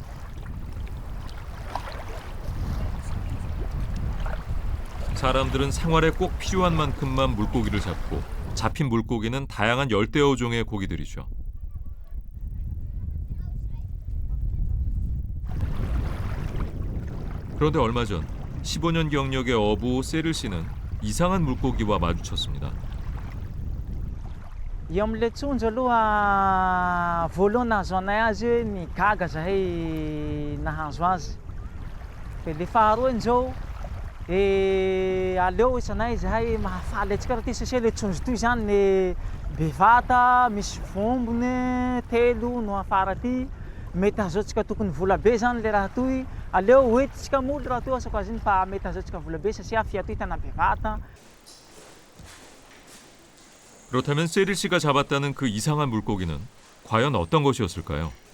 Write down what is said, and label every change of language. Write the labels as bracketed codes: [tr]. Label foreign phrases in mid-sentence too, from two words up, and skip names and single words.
[ko] 사람들은 생활에 꼭 필요한 만큼만 물고기를 잡고 잡힌 물고기는 다양한 열대어 종의 고기들이죠. 그런데 얼마 전 15년 경력의 어부 세릴 씨는 이상한 물고기와 마주쳤습니다. [mg] Iam le tsonjo aloha voalohany nahazo anay azy ny gaga zahay nahazo azy. De le faharoa an'izao aleo isanay zahay mahafaly atsika raha ty satria le tsonjo toy zany le bevata, misy vombony telo no afara aty. Mety ahazoantsika tokony vola be zany le raha toy. Aleo hoentitsika moly raha toy asako azy iny fa mety ahazoantsika vola be satria fia toy tena bevata. [ko] 그렇다면 세릴 씨가 잡았다는 그 이상한 물고기는 과연 어떤 것이었을까요?